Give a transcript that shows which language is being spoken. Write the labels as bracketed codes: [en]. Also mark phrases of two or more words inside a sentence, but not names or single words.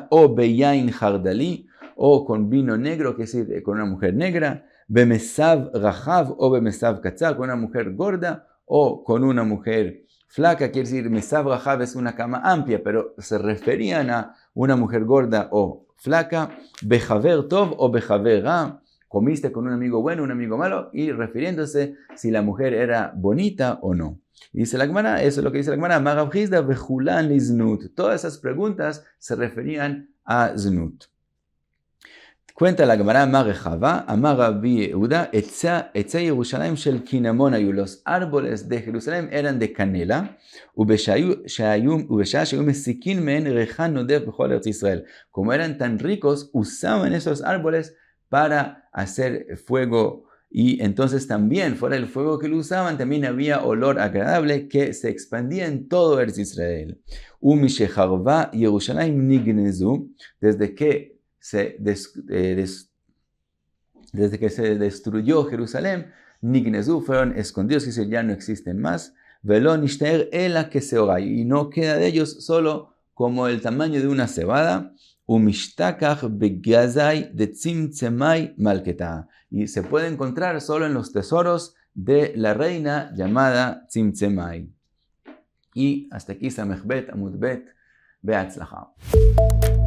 [es] o [he] ביין הרדלי, [es] o con vino negro, que es decir con una mujer negra, [he] במסב רחב או במסב קצר, [es] con una mujer gorda o con una mujer flaca, quiere decir [he] מסב רחב [es] es una cama amplia, pero se referían a una mujer gorda o flaca, [he] בחבר טוב או בחבר רע, [es] comiste con un amigo bueno, un amigo malo, y refiriéndose si la mujer era bonita o no. Y dice la Gemara, eso es lo que dice la Gemara, [he] אמר רב חסדא בכולן לזנות. [es] Todas esas preguntas se referían a Znut. Cuenta la Gemara, [he] אמר רחבה, אמר רבי יהודה, עצי ירושלים של קינמון היו. [es] Los árboles de Jerusalén eran de canela, [he] ובשעה שהיו מסיקין מהן ריחן נודף בכל ארץ ישראל. [es] Como eran tan ricos, usaban esos árboles para hacer fuego, y entonces también, fuera del fuego que lo usaban, también había olor agradable que se expandía en todo Eretz Israel. [he] ומשחרבה ירושלים נגנזו, [es] desde que se destruyó Jerusalén, Nignezu, fueron escondidos, que ya no existen más, [he] ולא נשתייר אלא כשעורה, [es] y no queda de ellos solo como el tamaño de una cebada, [arc] ומשתכח בגזי דצמצמאי מלכתא, [es] y se puede encontrar solo en los tesoros de la reina llamada Tzimtzemai. Y hasta aquí [he] סמך בית עמוד בית, [es] Beatzlacha.